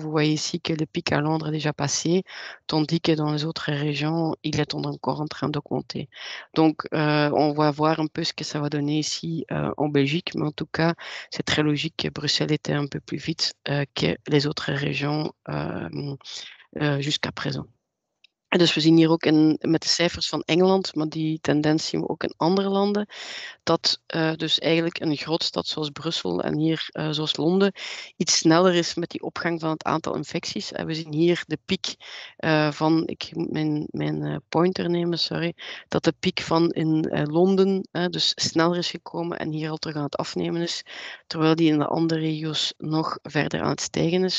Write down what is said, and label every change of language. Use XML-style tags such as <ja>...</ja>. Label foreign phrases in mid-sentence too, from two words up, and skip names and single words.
<fr>Vous voyez ici que le pic à Londres est déjà passé, tandis que dans les autres régions, il est encore en train d'augmenter. Donc, on va voir un peu ce que ça va donner ici en Belgique, mais en tout cas, c'est très logique que Bruxelles était un peu plus vite que les autres régions jusqu'à présent.</fr> <nl>En dus we zien hier ook met de cijfers van Engeland, maar die tendens zien we ook in andere landen, dat dus eigenlijk een grootstad zoals Brussel en hier zoals Londen iets sneller is met die opgang van het aantal infecties. En we zien hier de piek van, ik moet mijn pointer nemen, sorry, dat de piek van in Londen dus sneller is gekomen en hier al terug aan het afnemen is, terwijl die in de andere regio's nog verder aan het stijgen is.</nl>